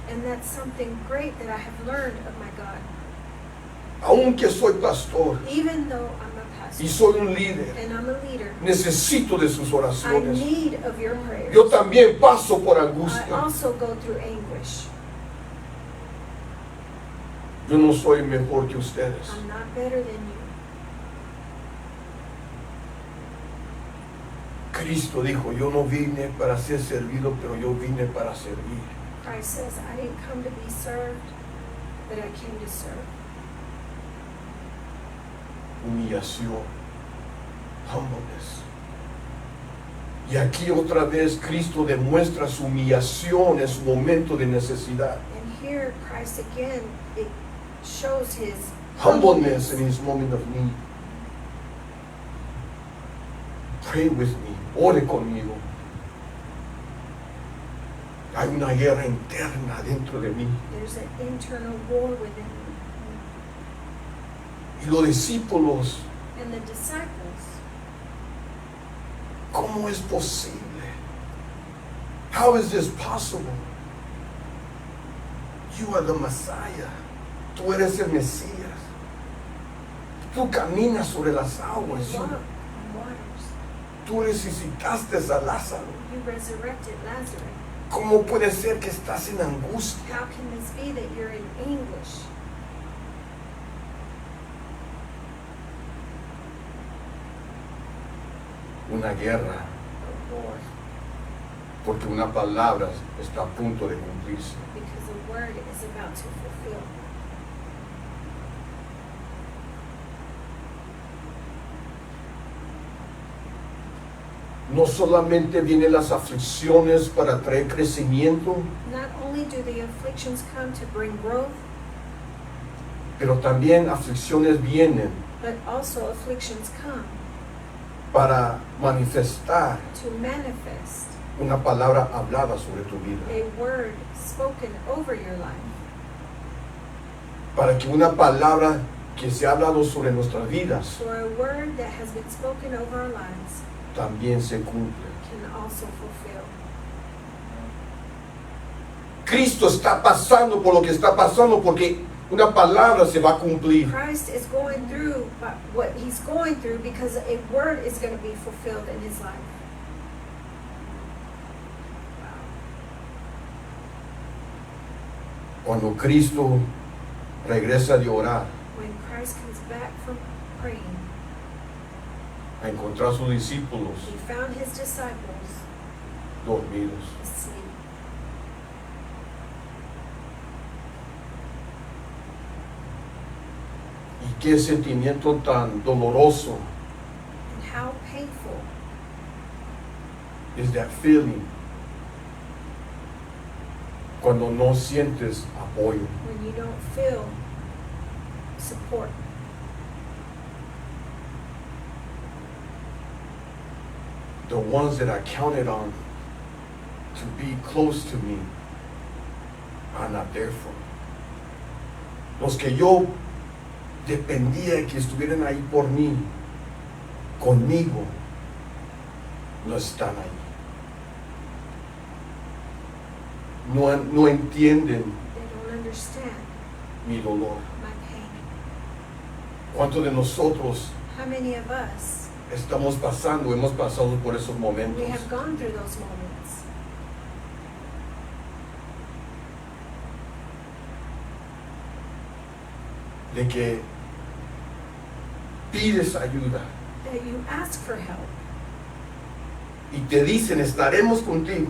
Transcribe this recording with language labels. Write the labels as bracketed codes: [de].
[en] And that's something great that I have learned of my God. [es] Aunque soy pastor [en] Even though I'm a pastor [es] y soy un líder, [en] and I'm a leader, [es] necesito de sus [en] I [es] oraciones. [en] need of your prayers. [es] Yo también paso por [en] I [es] angustia. [en] also go through anguish. [es] Yo no soy mejor que ustedes. [en] I'm not better than you. [es] Cristo dijo, yo no vine para ser servido, pero yo vine para servir. [en] Christ says, I didn't come to be served, but I came to serve. [es] Humillación, humbleness. Y aquí otra vez Cristo demuestra su humillación en su momento de necesidad. [en] And here, Christ again, it shows his Humbleness in his moment of need. Pray with me, [es] ore conmigo. Hay una guerra interna dentro de mí. [en] There's an internal war within me. [es] Y los discípulos, [en] And the disciples, [es] ¿cómo es posible? [en] How is this possible? You are the Messiah. [es] Tú eres el Mesías. Tú caminas sobre las aguas. [en] you walk on waters. [es] Tú resucitaste a Lázaro. [en] You resurrected Lazarus. [es] ¿Cómo puede ser que estás en angustia? [en] How can this be that you're in anguish? [es] Una guerra, [en] A war. [es] porque una palabra está a punto de cumplirse. [en] Because the word is about to fulfill. [es] No solamente vienen las aflicciones para traer crecimiento, [en] Not only do the afflictions come to bring growth, [es] pero también aflicciones vienen [en] but also afflictions come [es] para manifestar [en] to manifest [es] una palabra hablada sobre tu vida. [en] a word spoken over your life. [es] Para que una palabra que se ha hablado sobre nuestras vidas [en] For a word that has been spoken over our lives [es] también se cumple. [en] can also fulfill. [es] Cristo está pasando por lo que está pasando porque una palabra se va a cumplir. [en] Christ is going through what he's going through because a word is going to be fulfilled in his life. [es] Cuando Cristo regresa de orar, [en] When Christ comes back from praying, [es] a encontrar a sus discípulos [en] he found his disciples [es] dormidos. [en] asleep. [es] Y qué sentimiento tan doloroso [en] And how painful [es] es [en] that feeling [es] cuando no sientes apoyo. [en] when you don't feel support. The ones that I counted on to be close to me are not there for me. [es] Los que yo dependía que estuvieran ahí por mí, conmigo, no están ahí. no entienden [en] They don't understand [es] mi dolor. [en] my pain. [es] ¿Cuántos de nosotros [en] How many of us, [es] hemos pasado por esos momentos? [en] we have gone through those moments [es] De que pides ayuda [en] that you ask for help [es] y te dicen, estaremos contigo,